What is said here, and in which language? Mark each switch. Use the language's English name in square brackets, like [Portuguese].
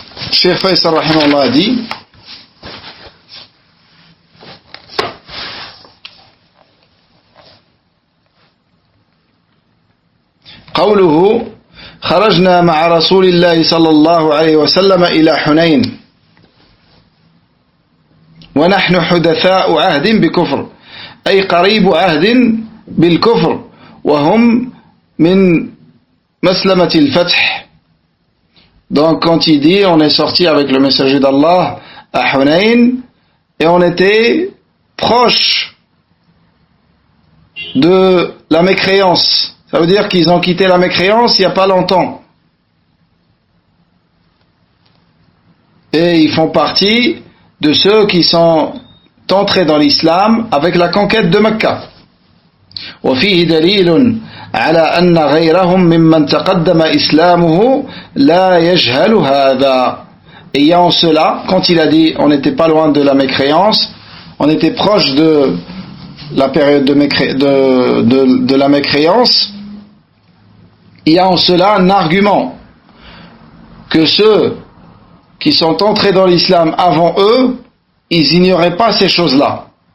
[French] Cheikh Faisal rahimahullah a dit, [Arabic] قوله خرجنا مع رسول الله صلى الله عليه وسلم إلى حنين ونحن حدثاء عهد بكفر أي قريب عهد بالكفر وهم من مسلمة الفتح. [French] Donc quand il dit on est sorti avec le messager d'Allah à Hunayn et on était proche de la mécréance. Ça veut dire qu'ils ont quitté la mécréance il n'y a pas longtemps. Et ils font partie de ceux qui sont entrés dans l'islam avec la conquête de Mecca. [Arabic] وفيه دليل على أن غيرهم ممن تقدم إسلامه لا يجهل هذا. [French] Et il y a en cela, quand il a dit on n'était pas loin de la mécréance, on était proche de la période de la mécréance, il y a en cela un argument que ceux qui sont entrés dans l'islam avant eux, ils ignoraient pas ces choses-là.